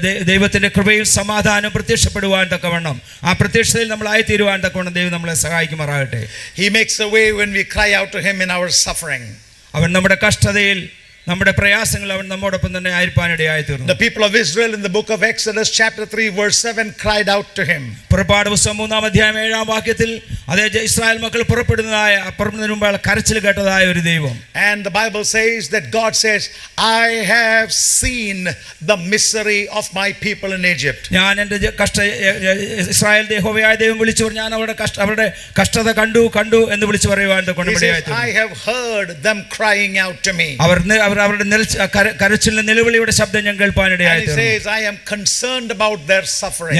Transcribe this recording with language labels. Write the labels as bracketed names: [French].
[Malayalam] ദൈവത്തിന്റെ കൃപയും സമാധാനവും പ്രത്യക്ഷപ്പെടുവാൻ തക്കവണ്ണം ആ പ്രത്യക്ഷതയിൽ നമ്മളായി തീരുവാൻ തക്കവണ്ണം ദൈവം നമ്മളെ സഹായിക്കുമാറാകട്ടെ. [English] He makes a way when we cry out to Him in our suffering. [Malayalam] അവൻ നമ്മുടെ കഷ്ടതയിൽ നമ്മുടെ പ്രയാസങ്ങൾ അവൻ നമ്മോടൊപ്പം തന്നെ ആയിരിക്കാനിടയായി തീർന്നു. [English] The people of Israel in the book of Exodus chapter 3 verse 7 cried out to Him. [Malayalam] പുറപ്പാട് പുസ്തകം 3-ാം 7-ാം വാക്യത്തിൽ അതേ ഇസ്രായേൽ മക്കൾ പുറപ്പെടുന്നതിന് മുമ്പ് കരച്ചിൽ കേട്ടതായ ഒരു ദൈവം. [English] And the Bible says that God says, I have seen the misery of my people in Egypt. [Malayalam] ഞാൻ എൻ്റെ ഇസ്രായേൽ യഹോവയായ ദൈവം വിളിച്ചു പറഞ്ഞു, ഞാൻ അവരുടെ കഷ്ടത കണ്ടു എന്ന് വിളിച്ചു പറയുവാൻ [English] I have heard them crying out to me. [Malayalam] അവരുടെ കരച്ചിലിന്റെ നിലവിളിയുടെ ശബ്ദം ഞാൻ കേൾപ്പാനിടയായി. [English] And he says, I am concerned about their suffering.